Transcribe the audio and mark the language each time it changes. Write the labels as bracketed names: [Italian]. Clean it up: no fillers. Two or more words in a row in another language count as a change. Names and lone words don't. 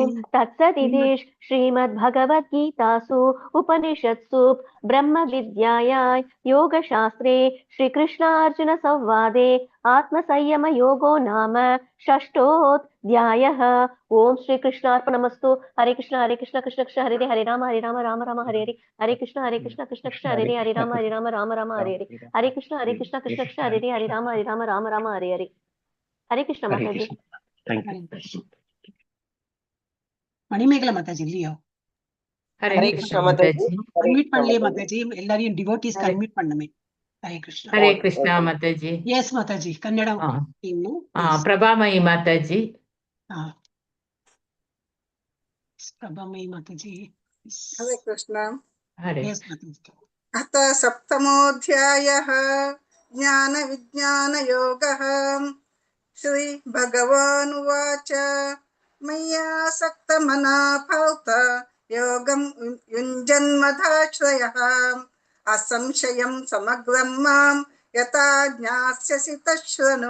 [Sanskrit] ॐ तत्सदिति श्रीमद्भगवद्गीतासु उपनिषत्सु ब्रह्मविद्यायां योगशास्त्रे श्रीकृष्णार्जुनसंवादे आत्मसंयमयोगो नाम षष्ठोऽध्यायः। ॐ श्रीकृष्णार्पणमस्तु। हरे कृष्ण कृष्ण कृष्ण हरे हरे राम राम राम हरे हरे हरे कृष्ण कृष्ण कृष्ण हरे राम राम राम हरे हरे हरे कृष्ण कृष्ण कृष्ण हरे राम राम हरे हरे हरे कृष्ण माता जी। [English] thank you [Tamil] மணிமேகலை மாதாஜி இல்லையோ? [Hindi] हरे कृष्ण माताजी [Tamil] அன்மியூட் பண்ணலையே மாதாஜி, எல்லாரையும் [English] devotees unmute [Tamil] பண்ணுமே. ஹரே கிருஷ்ணா. [Hindi] हरे कृष्णा माताजी। [Tamil] எஸ் மாதாஜி, கன்னடம் ಇನ್ನು [Hindi] प्रभामयी माताजी। [Kannada] ಪ್ರಭಾಮಯಿ ಮಾತಾಜಿ. [Hindi] हरे कृष्ण। हरे [Kannada] ಎಸ್ ಮಾತಾಜಿ. [Sanskrit] अथ सप्तमोऽध्यायः ज्ञानविज्ञानयोगः। श्रीभगवानुवाच मय्यासक्तमनः पार्थ योगं युञ्जन्मदाश्रयः असंशयं समग्रं मां यथा ज्ञास्यसि तच्छृणु।